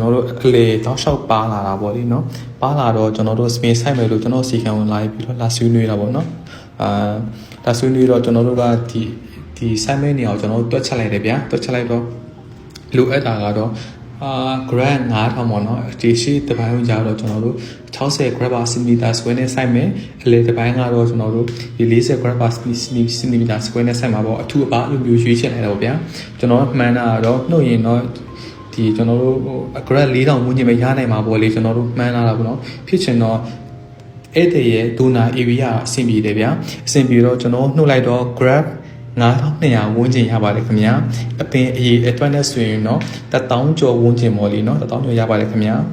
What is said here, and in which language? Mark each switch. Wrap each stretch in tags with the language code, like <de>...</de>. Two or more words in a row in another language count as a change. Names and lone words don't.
<my>တော်တို့အလေတောက်လျှောက်ပါလာတာပေါ့လေနော်ပါလာတော့ကျွန်တော်တို့စပိန်စိုက်မယ်လို့ကျွန်တော်စီခံဝင်လာပြီးတော့လာဆွေးနွေးတာပေါ့နော်လာဆွေးနွေးတော့ကျွန်တော်တို့ကဒီစိုက်မဲ့နေအောင်ကျွန်တော်တို့တွက် ချက်လိုက်တယ်ဗျာတွက်ချက်လိုက်တော့လိုအပ်တာကတော့grad 9000ပေါ့နော်ဒီရှိတပိုင်းဝင်ကြတော့ကျွန်တော်တို့60</my> <en>grad per centimeter square</en> <my>နဲ့စိုက်မယ်အ လေတပိုင်းကတော့ကျွန်တော်တို့ဒီ40</my> <en>grad per centimeter square</en> <my>နဲ့စိုက်မှာပေါ့အထူးအပါအလိုမျိုးရွေးချယ်လိုက်တာပေါ့ဗျာကျွန်တော်မှန်းတာတော့နှုတ်ရင်တော့ဒီကျွန်တော်တို့grad 4000ဝန်းကျင်ပဲရနိုင်မှာပေါ့လေကျွန်တော်တို့မှန်းလာတာပေါ့နော်ဖြစ်ချင်တော့အဲ့တဲ့ရဲ့ဒိုနာ area အဆင်ပြေတယ်ဗျာအဆင်ပြေတော့ကျွန်တော်နှုတ်လိုက်တော့ grad 9200ဝန်းကျင်ရပါတယ်ခင်ဗျာအပင်အရေးအတွက်နဲ့ဆိုရင်တော့1000ကျော်ဝန်းကျင်ပေါ့လေနော်1000ကျော်ရပါတယ်ခင်ဗျာ</my>